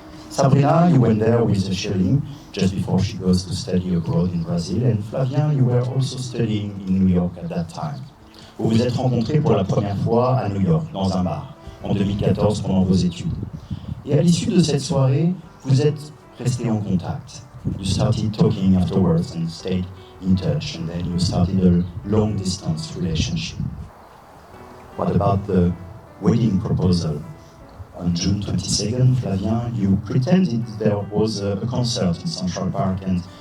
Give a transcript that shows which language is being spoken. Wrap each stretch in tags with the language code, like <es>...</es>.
<en>Sabrina, you went there with a shilling just before she goes to study abroad in Brazil, and Flavien, you were also studying in New York at that time.</en> <fr>Vous vous êtes rencontrés pour la première fois à New York, dans un bar, en 2014 pendant vos études. Et à l'issue de cette soirée, vous êtes restés en contact.</fr> <en>You started talking afterwards and stayed in touch, and then you started a long-distance relationship. What about the wedding proposal? On June 22nd, Flavien, you pretended there was a concert in Central Park and</en>